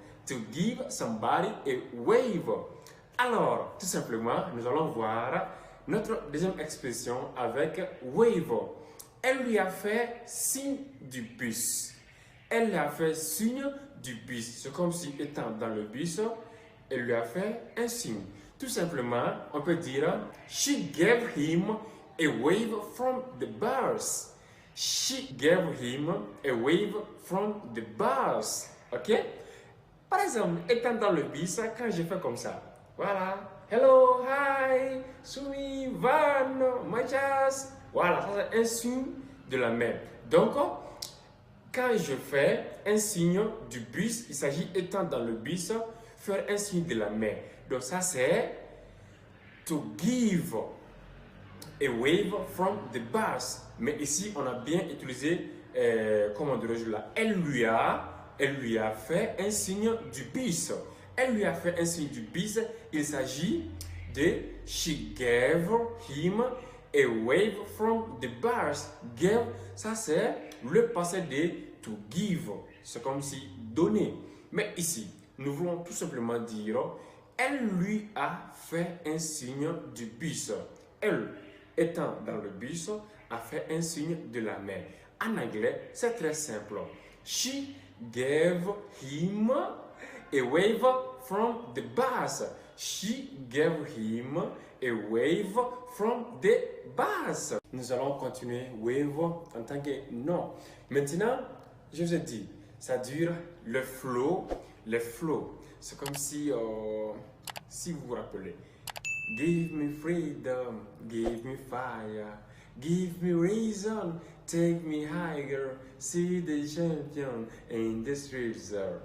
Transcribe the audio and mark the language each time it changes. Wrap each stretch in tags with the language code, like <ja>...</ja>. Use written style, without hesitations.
<en>To give somebody a wave.</en> <fr>Alors, tout simplement, nous allons voir notre deuxième expression avec wave. Elle lui a fait signe du bus. Elle lui a fait signe du bus. C'est comme si étant dans le bus, elle lui a fait un signe. Tout simplement, on peut dire</fr> <en>she gave him a wave from the bus. She gave him a wave from the bus. Ok?</en> <fr>Par exemple, étant dans le bus, quand je fais comme ça, voilà.</fr> <en>Hello, hi, Sumi, Van, Majas.</en> <fr>Voilà, ça c'est un signe de la main. Donc, quand je fais un signe du bus, il s'agit étant dans le bus, faire un signe de la main. Donc ça c'est</fr> <en>to give a wave from the bus.</en> <fr>Mais ici on a bien utilisé, comment dirais-je là, elle lui a fait un signe du bus. Elle lui a fait un signe du bus. Il s'agit de</fr> <en>she gave him a wave from the bus.</en> <fr>Give, ça c'est le passé de</fr> <en>to give.</en> <fr>C'est comme si donner. Mais ici, nous voulons tout simplement dire, elle lui a fait un signe du bus. Elle, étant dans le bus, a fait un signe de la main. En anglais, c'est très simple.</fr> <en>She gave him a wave from the bus. She gave him a wave from the bus.</en> <fr>Nous allons continuer wave en tant que nom. Maintenant, je vous ai dit, ça dure le flow. Le flow, c'est comme si vous vous rappelez,</fr> <en>give me freedom, give me fire, give me reason, take me higher, see the champion in the streets.</en>